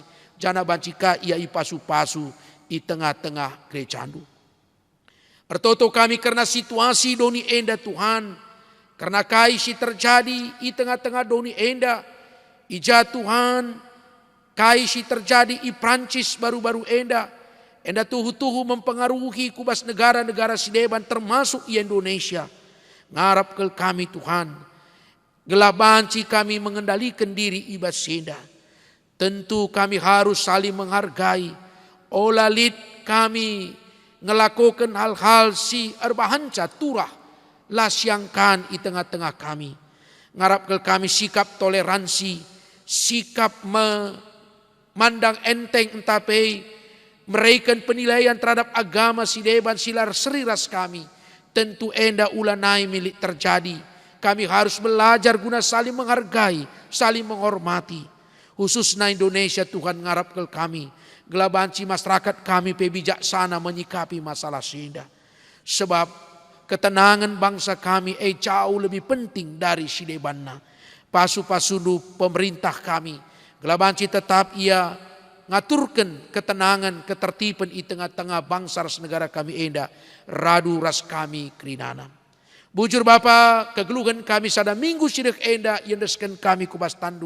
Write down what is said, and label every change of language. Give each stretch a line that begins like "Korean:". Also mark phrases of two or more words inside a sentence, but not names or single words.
Batak Karo: Jana banci ka ia ipasu-pasu di tengah-tengah gerejandu. Ertoto kami karena situasi doni enda Tuhan. Karena kaisi terjadi di tengah-tengah doni enda. Ija Tuhan kaisi terjadi di Prancis baru-baru enda. Enda tuhu-tuhu mempengaruhi kubas negara-negara sideban termasuk Indonesia. Ngarap ke kami Tuhan. Gelabanci kami
Indonesian: mengendalikan diri
Batak Karo: ibas senda.
Indonesian: Tentu kami harus saling menghargai.
Batak Karo: Olalit kami
Indonesian: ngelakukan hal-hal
Batak Karo: si erbahanca turah. Lasyangkan di tengah-tengah kami. Ngarap ke kami
Indonesian: sikap toleransi.
Batak Karo: Sikap mandang enteng entape meraikan
Indonesian: penilaian terhadap agama
Batak Karo: si deban silar seriras kami. Tentu enda ulanai milik terjadi.
Indonesian: Kami harus belajar guna saling menghargai, saling menghormati.
Batak Karo: Khususnya Indonesia Tuhan ngarap ke kami. Gelabanci
Indonesian: masyarakat kami bijaksana menyikapi masalah
Batak Karo: senda.
Indonesian: Sebab ketenangan bangsa kami jauh lebih penting dari
Batak Karo: si debanna. Pasu-pasundu pemerintah kami. Gelabanci tetap ia ngaturkan
Indonesian: ketenangan, ketertiban
Batak Karo: di tengah-tengah bangsa ras negara kami enda. Radu ras kami kerinana. Bujur Bapa, kegeluhan kami sada minggu sidik enda yang desken kami kubas tandu.